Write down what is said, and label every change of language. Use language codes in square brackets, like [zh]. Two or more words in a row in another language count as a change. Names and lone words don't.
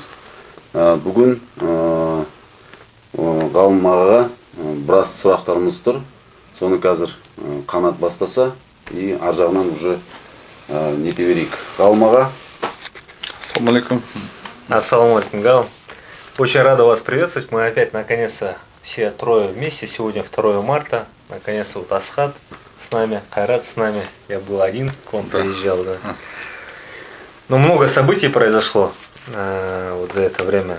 [kk] Бүгін ғалым ағаға біраз сұрақтарымыз тұр. Соны қазір Қанат бастаса и ар жағынан уже нете берейік. Ғалым аға. Ассалаумалейкум. Ассалаумалейкум, Галам. [ru] Очень рада вас приветствовать. Мы опять наконец-то все трое вместе. Сегодня 2 марта. Наконец-то вот Асхат с нами, Кайрат с нами. Я был один, к вам приезжал, да. Но много событий произошло вот за это время.